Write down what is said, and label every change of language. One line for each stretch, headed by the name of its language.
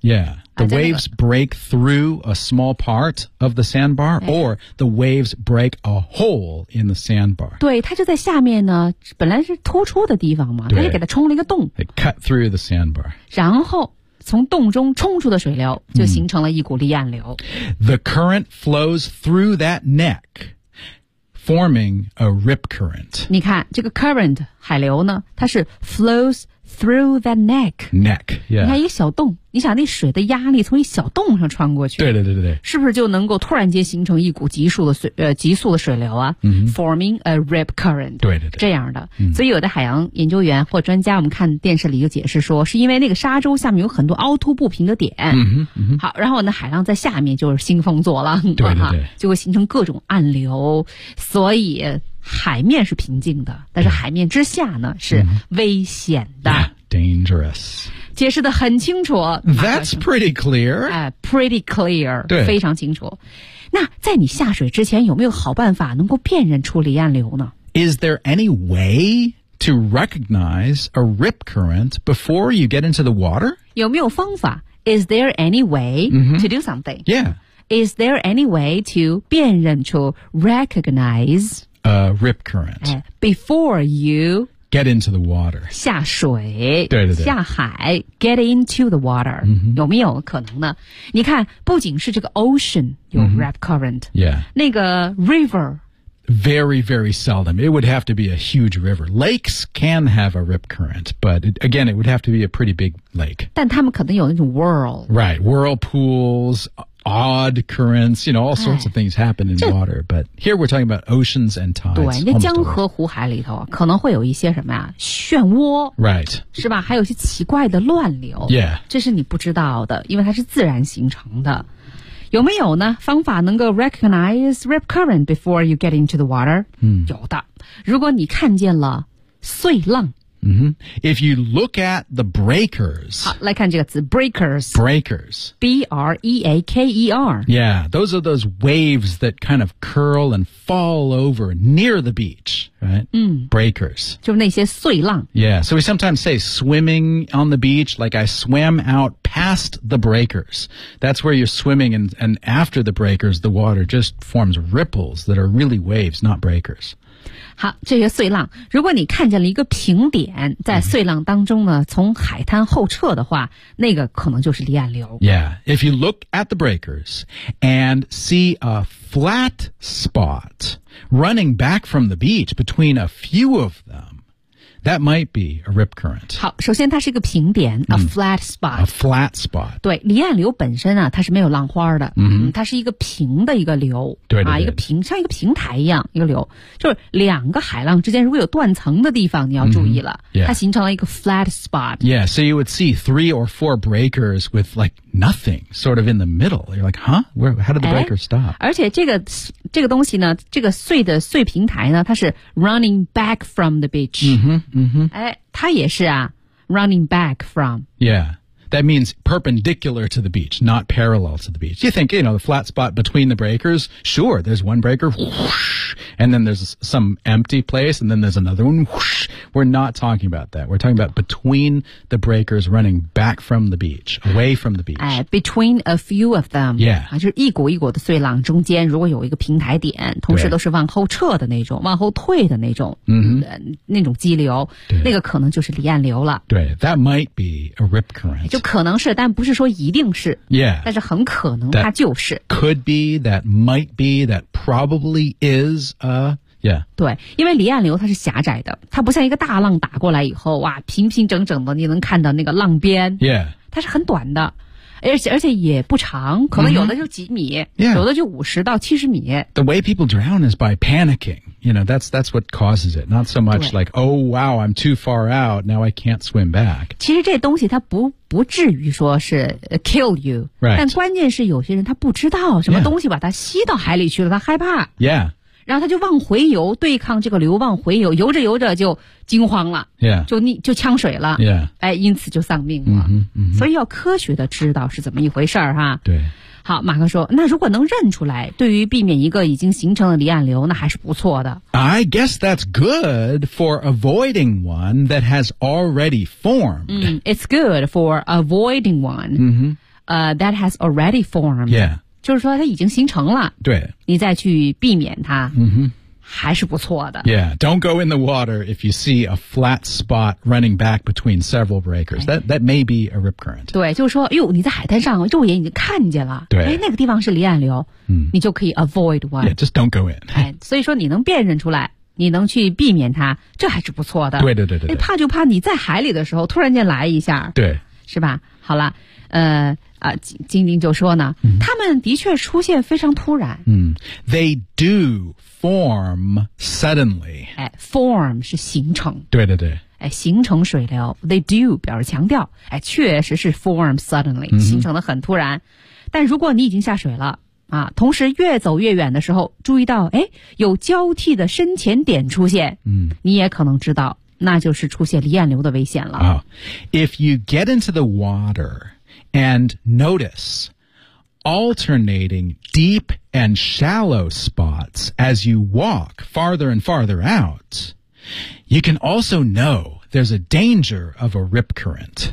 English: Yeah. The waves break through a small part of the sandbar, or the waves break a hole in the sandbar.
Chinese: 对，它就在下面呢，本来是突出的地方嘛，它就给它冲了一个洞。
English: It cut through the sandbar.
Chinese: 然后从洞中冲出的水流就形成了一股离岸流。 Mm.
English: The current flows through that neck, forming a rip current.
Chinese: 你看，这个 current, 海流呢，它是
English: flows through that neck. Neck, yeah.
Chinese: 你看一个小洞。你想那水的压力从一小洞上穿过去，对对对对，是不是就能够突然间形成一股急速的水流啊、 mm-hmm.
English: ？Forming a rip current，
Chinese: 对对对，这样的。 Mm-hmm. 所以有的海洋研究员或专家，我们看电视里就解释说，是因为那个沙洲下面有很多凹凸不平的点。嗯、mm-hmm. 好，然后呢，海浪在下面就是兴风作浪，对对对、啊，就会形成各种暗流，所以海面是平静的，但是海面之下呢、
English: yeah.
Chinese: 是危险的、
English: mm-hmm. yeah, ，dangerous。
Chinese: 解释得很清楚。
English: That's pretty clear. Pretty clear.
Chinese: 对，非常清楚。那在你下水之前，有没有好办法能够辨认出离岸流呢？
English: Is there any way to recognize a rip current before you get into the water?
Chinese: 有没有方法？
English: Is there any way to do something? Yeah. Is there any way to
Chinese: 辨认出
English: recognize a rip current before you? Get into the water.
Chinese: 下水。对对对。下海。Get into the water.、 Mm-hmm. 有没有可能呢？你看，不仅是这个 ocean 有 rip current、
English: mm-hmm. Yeah.
Chinese: 那个 river.
English: Very, very seldom. It would have to be a huge river. Lakes can have a rip current, but again, it would have to be a pretty big lake.
Chinese: 但他们可能有那种 whirl.
English: Right. Whirlpools, odd currents, you know, all sorts of things happen in water. But here we're talking about oceans and tides.
Chinese: 对，那江河湖海里头可能会有一些什么呀？漩涡。
English: Right.
Chinese: 是吧？还有一些奇怪的乱流。
English: Yeah.
Chinese: 这是你不知道的，因为它是自然形成的。有没有呢？方法能够
English: recognize rip current before you get into the water?
Chinese: 嗯，有的。如果你看见了碎浪，
English: 嗯Mm-hmm. If you look at the breakers.
Chinese: 好，来看这个词 breakers.
English: Breakers. B-R-E-A-K-E-R. Yeah, those are those waves that kind of curl and fall over near the beach, right? Breakers.
Chinese: 就那些碎浪。
English: Yeah, so we sometimes say swimming on the beach, like I swam out past the breakers. That's where you're swimming and after the breakers, the water just forms ripples that are really waves, not breakers.
Chinese: 好，这些碎浪，如果你看见了一个平点在碎浪当中呢，从海滩后撤的话，那个可能就是离岸流。
English: Yeah, if you look at the breakers and see a flat spot running back from the beach between a few of them, that might be a rip current.
Chinese: 好，首先它是一个平点，
English: a flat spot. A flat spot.
Chinese: 对，离岸流本身啊，它是没有浪花的，它是一个平的一个流。对, 对, 对啊，一个平，像一个平台一样，一个流，就是两个海浪之间如果有断层的地方，你要注意了，它形成了一个 flat spot.
English: Yeah, so you would see three or four breakers with like nothing sort of in the middle. You're like, huh? Where? How did the breaker stop?
Chinese: 而且这个东西呢，这个碎的碎平台呢，它是
English: running back from the beach.
Chinese: 它也是啊 ，
English: running back from. Yeah. That means perpendicular to the beach, not parallel to the beach. You think, you know, the flat spot between the breakers, sure, there's one breaker, whoosh, and then there's some empty place, and then there's another one, whoosh. We're not talking about that. We're talking about between the breakers running back from the beach, away from the beach. Between a few of them. Yeah.
Chinese: 就是一股一股的碎浪中间如果有一个平台点，同时都是往后撤的那种，往后退的那种，那种激流，那个可能就是离岸流了。
English: 对 ,that might be a rip current.
Chinese: 就可能是，但不是说一定是。
English: Yeah.
Chinese: 但是很可能它就是。
English: That、could be, that might be, that probably is a... Yeah.
Chinese: 对，因为离岸流它是狭窄的，它不像一个大浪打过来以后，哇，平平整整的，你能看到那个浪边。
English: Yeah.
Chinese: 它是很短的，而且也不长，可能有的就几米，有的就50到70米。
English: The way people drown is by panicking. You know, that's what causes it. Not so much like, oh wow, I'm too far out, now I can't swim back.
Chinese: 其实这东西它不至于说是
English: kill you. Right.
Chinese: 但关键是有些人他不知道什么东西把它吸到海里去了，他害怕。
English: Yeah.
Chinese: 然后他就往回游，对抗这个流往回游，游着游着就惊慌了，就呛水了，哎，因此就丧命了，所以要科学的知道是怎么一回事儿哈。对，好，马克说，那如果能认出来，对于避免一个已经形成的离岸流，那还是不错的。
English: I guess that's good for avoiding one that has already formed. It's good for avoiding one that has already formed. Yeah.
Chinese: 就是说它已经形成了，对，你再去避免它还是不错的。
English: Yeah, don't go in the water if you see a flat spot running back between several breakers. That may be a rip current.
Chinese: 对，就是说，哟，你在海滩上，肉眼已经看见了，对，那个地方是离岸流，你就可以
English: avoid one. Yeah, just don't go in.
Chinese: 所以说你能辨认出来，你能去避免它，这还是不错的。对对对 对，怕就怕你在海里的时候突然间来一下，对，是吧？好了，晶晶就说呢，他们的确出现非常突然。
English: They do form suddenly.
Chinese: Form 是形成。对对对。形成水流。They do 表示强调。确实是
English: form suddenly,
Chinese: 形成的很突然。但如果你已经下水了，同时越走越远的时候注意到有交替的深浅点出现，你也可能知道那就是出现离岸流的危险了。
English: If you get into the water,And notice alternating deep and shallow spots as you walk farther and farther out, you can also know there's a danger of a rip current.